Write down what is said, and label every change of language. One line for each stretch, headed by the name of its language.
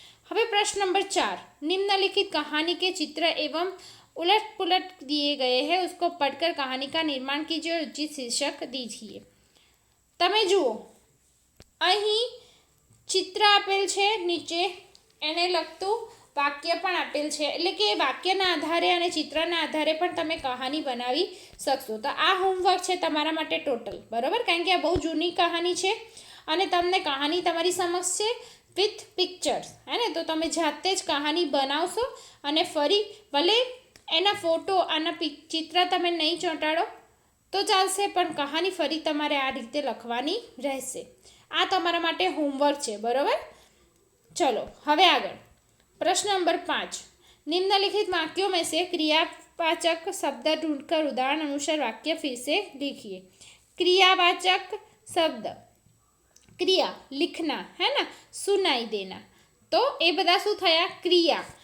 Hindi: हवे प्रश्न नंबर 4, निम्नलिखित कहानी के चित्र एवं उलट पुलट दिए गए हैं, उसको पढ़कर कहानी का निर्माण कीजिए और उचित शीर्षक दीजिए।
Gujarati: तमे जुओ, अहीं चित्र आपेल छे, नीचे एने लगतुं वाक्य पण आपेल छे, એટલે કે વાક્યના આધારે અને ચિત્રના આધારે પણ તમે કહાની બનાવી શકશો। તો આ હોમવર્ક છે તમારા માટે ટોટલ, બરાબર, કારણ કે આ બહુ જૂની કહાની છે અને તમને કહાની તમારી સમક્ષ છે, વિથ પિક્ચર્સ, હે ને? તો તમે જાતે જ કહાની બનાવશો અને ફરી ભલે એના ફોટો આના ચિત્ર તમે નહીં ચોંટાડો તો ચાલશે, પણ કહાની ફરી તમારે આ રીતે લખવાની રહેશે. આ તમારા માટે હોમવર્ક છે, બરાબર? ચલો હવે આગળ.
Hindi: प्रश्न नंबर 5, निम्नलिखित वाक्यों में से क्रियावाचक शब्द ढूंढकर उदाहरण अनुसार वाक्य फिर से लिखिए. क्रियावाचक शब्द, क्रिया लिखना, है ना, सुनाई देना, तो ये
Gujarati: बदा शू थया?
Hindi: क्रिया.